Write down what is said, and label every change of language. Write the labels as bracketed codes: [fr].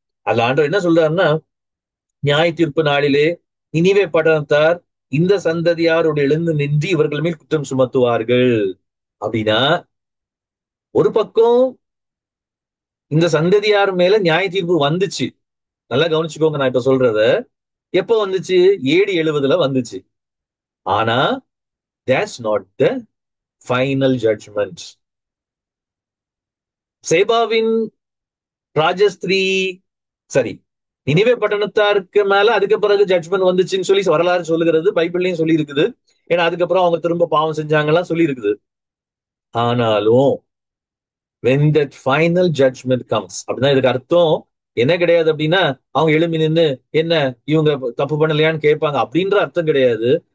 [ta] அதுல ஆண்டவர் என்ன சொல்றாருன்னா, நியாய தீர்ப்பு நாளிலே நினிவே பட்டணத்தார் இந்த சந்ததியாரோடு எழுந்து நின்று இவர்கள் மேல் குற்றம் சுமத்துவார்கள். அப்படின்னா ஒரு பக்கம் இந்த சந்ததியார் மேல நியாய தீர்ப்பு வந்துச்சு. நல்லா கவனிச்சுக்கோங்க நான் இப்ப சொல்றத. எப்ப வந்துச்சு? AD 70 வந்துச்சு. ஆனா [en] that's not the final judgment. [ta] சேபாவின் ராஜஸ்திரீ, சரி, நினிவே பட்டணத்தாருக்கு மேல அதுக்கு பிறகு ஜட்ஜ்மெண்ட் வந்துச்சுன்னு சொல்லி வரலாறு சொல்லுகிறது. பைபிள்லயும் சொல்லி இருக்குது. ஏன்னா அதுக்கப்புறம் அவங்க திரும்ப பாவம் செஞ்சாங்கலாம் சொல்லி இருக்குது. ஆனாலும் [en] when that final judgment comes, [ta] அப்படின்னா இதுக்கு அர்த்தம் என்ன கிடையாது அப்படின்னா அவங்க எழும்பி நின்னு என்ன இவங்க தப்பு பண்ணலையான்னு கேட்பாங்க அப்படின்ற அர்த்தம் கிடையாது.